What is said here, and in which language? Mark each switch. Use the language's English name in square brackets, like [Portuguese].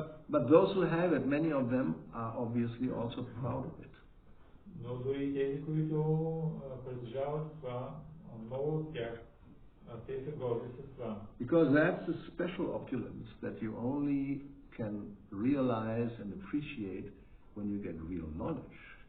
[English] But those who have it, many of them are obviously also proud of it. [Bulgarian] Но дори тези, които притежават това, много от тях, те са горди с това. [English] Because that's a special opulence that you only can realize and appreciate when you get real knowledge.